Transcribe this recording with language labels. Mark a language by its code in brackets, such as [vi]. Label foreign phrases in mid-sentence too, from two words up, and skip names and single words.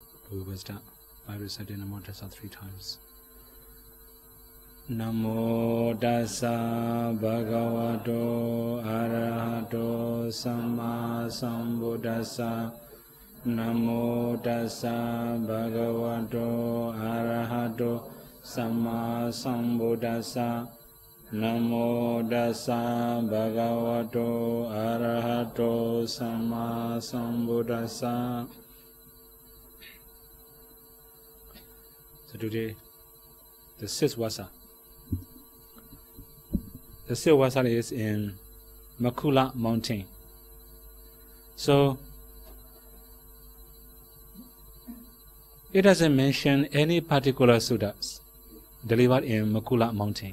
[en] We will start by reciting the [pi] Namo Tassa [en] 3 times. [pi] Namo Tassa Bhagavato Arahato Samma Sambuddhassa. Namo Tassa Bhagavato Arahato Samma Sambuddhassa. Namo Tassa Bhagavato Arahato Samma Sambuddhassa. [en] So today, the 6th Vassa. The 6th Vassa is in Makula mountain. So it doesn't mention any particular suttas delivered in Makula mountain.